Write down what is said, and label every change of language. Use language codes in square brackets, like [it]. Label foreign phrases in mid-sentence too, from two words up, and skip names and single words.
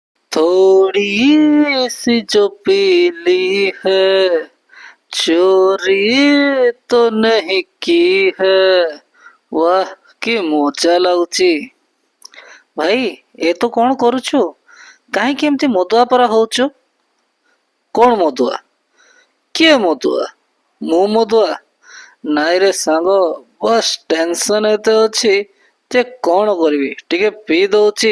[hi] थोड़ी सी जो पीली है चोरी तो नहीं की है। [or] वाह କି ମଜା ଲାଗୁଛି। ଭାଇ ଏ ତ କଣ କରୁଛୁ? କାହିଁକି ଏମିତି ମଦୁଆ ପରା ହଉଛୁ? କଣ ମଦୁଆ? କିଏ ମଦୁଆ? ମୁଁ ମଦୁଆ? ନାଇଁରେ ସାଙ୍ଗ, ବସ୍ ଟେନସନ ଏତେ ଅଛି ଯେ କଣ କରିବି, ଟିକେ ପିଇ ଦଉଛି।